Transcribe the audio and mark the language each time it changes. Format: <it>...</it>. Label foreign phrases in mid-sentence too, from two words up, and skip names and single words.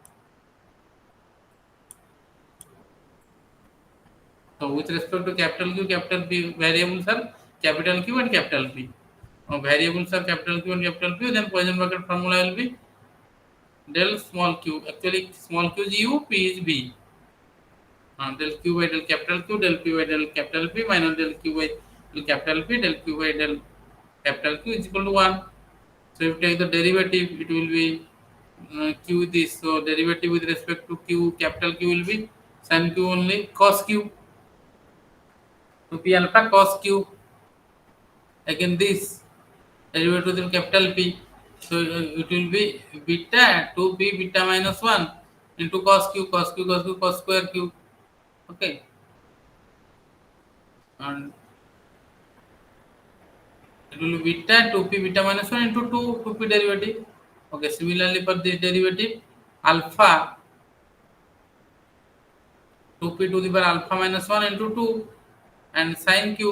<en>So with respect to capital Q, capital P, variables are capital Q and capital P. Variables are capital Q and capital P. Then Poisson bracket formula will be del small q. Actually, small q is U, P is B. Del Q by del capital Q, del P by del capital P, minus del Q by del capital P, del Q by del capital Q is equal to 1. So if you take the derivative, it will be Q this. So derivative with respect to Q, capital Q will be sin Q only, cos Q. So P alpha cos Q. Again this derivative with capital P. So it will be beta 2p beta minus 1 into cos Q, cos Q, cos Q, cos square Q. Okay. And it will be beta 2p beta minus 1 into 2p derivative. Okay. Similarly for this derivative, alpha 2p to the power alpha minus 1 into 2 and sin q.</en>